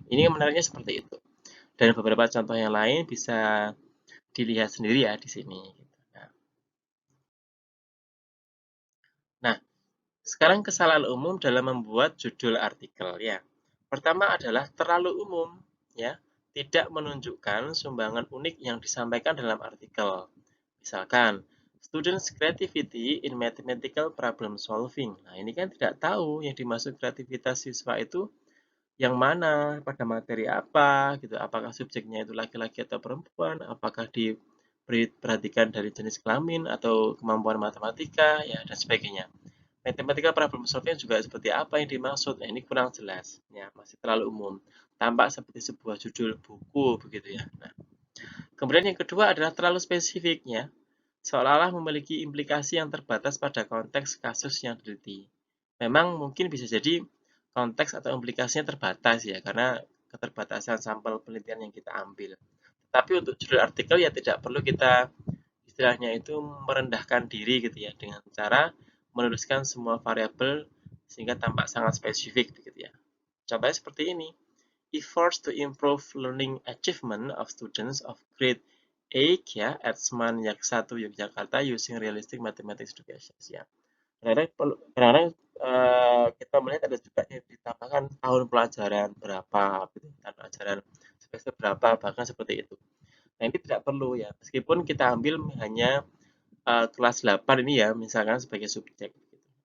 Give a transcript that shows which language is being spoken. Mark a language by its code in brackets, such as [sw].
[id] Ini menariknya seperti itu. Dan beberapa contoh yang lain bisa dilihat sendiri ya di sini. Nah, sekarang kesalahan umum dalam membuat judul artikel ya. Pertama adalah terlalu umum ya, tidak menunjukkan sumbangan unik yang disampaikan dalam artikel. [en] Misalkan, students creativity in mathematical problem solving. [id] Nah, ini kan tidak tahu yang dimaksud kreativitas siswa itu yang mana, pada materi apa, gitu. Apakah subjeknya itu laki-laki atau perempuan, apakah diperhatikan dari jenis kelamin atau kemampuan matematika, ya, dan sebagainya. Matematika problem solving juga seperti apa yang dimaksud, nah, ini kurang jelas, ya, masih terlalu umum. Tampak seperti sebuah judul buku, begitu ya. Nah, kemudian yang kedua adalah terlalu spesifiknya, seolah-olah memiliki implikasi yang terbatas pada konteks kasus yang diteliti. Memang mungkin bisa jadi konteks atau implikasinya terbatas ya, karena keterbatasan sampel penelitian yang kita ambil. Tapi untuk judul artikel ya tidak perlu kita istilahnya itu merendahkan diri gitu ya, dengan cara menuliskan semua variabel sehingga tampak sangat spesifik gitu ya. Contohnya seperti ini. [en] Efforts to improve learning achievement of students of grade 8 ya at Seman Yak 1 Yogyakarta using realistic mathematics education ya. [id] Kadang-kadang kita melihat ada juga yang ditambahkan tahun pelajaran berapa, gitu, tahun pelajaran semester berapa, bahkan seperti itu. Nah ini tidak perlu ya, meskipun kita ambil hanya kelas 8 ini ya, misalkan sebagai subjek, gitu.